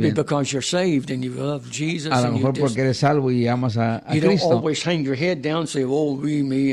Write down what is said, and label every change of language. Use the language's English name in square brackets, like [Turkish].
[English] Maybe because you're saved and you love Jesus. [Spanish] A lo mejor porque eres salvo y amas a Cristo. [English] You don't always hang your head down and say, oh, we, me.